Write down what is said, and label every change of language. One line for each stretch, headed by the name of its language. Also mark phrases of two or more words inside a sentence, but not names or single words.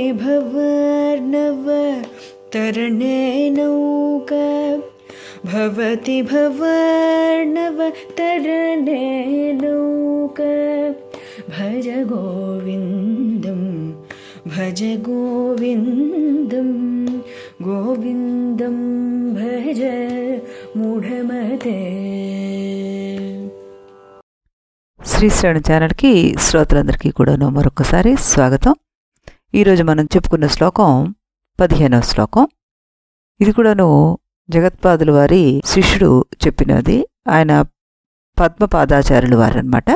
Sanskrit: भवार्णव तरणे नौका भवति भवार्णव तरणे नौका भज गोविन्दं भज गोविन्दं गोविन्दं भज मूढमते।
Telugu: శ్రీశ్రవణ ఛానల్కి శ్రోతలందరికీ కూడా మరొకసారి స్వాగతం. ఈరోజు మనం చెప్పుకున్న శ్లోకం 15వ శ్లోకం. ఇది కూడాను జగత్పాదుల వారి శిష్యుడు చెప్పినది, ఆయన పద్మపాదాచార్యుల వారనమాట.